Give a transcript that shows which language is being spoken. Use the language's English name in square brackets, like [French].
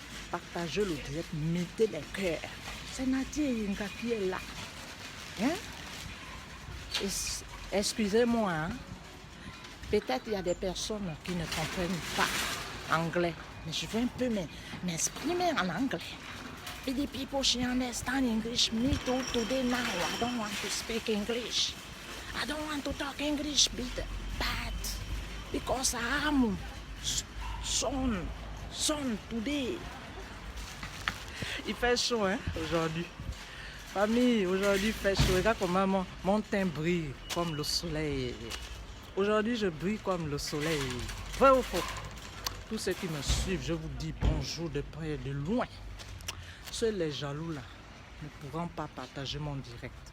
[French] Partagez le direct, mettez les cœurs. C'est Nadia et Inga qui est là. Hein? Excusez-moi, hein? Peut-être il y a des personnes qui ne comprennent pas anglais, mais je veux un peu m'exprimer en anglais. [English] Et the people she understand English, me too today now. I don't want to speak English. I don't want to talk English bad because I am son today. [French] Il fait chaud, hein, aujourd'hui. Famille, aujourd'hui il fait chaud. Regarde comment mon teint brille comme le soleil. Aujourd'hui, je brille comme le soleil. Vrai ou faux? Tous ceux qui me suivent, je vous dis bonjour de près et de loin. Seuls les jaloux là ne pourront pas partager mon direct.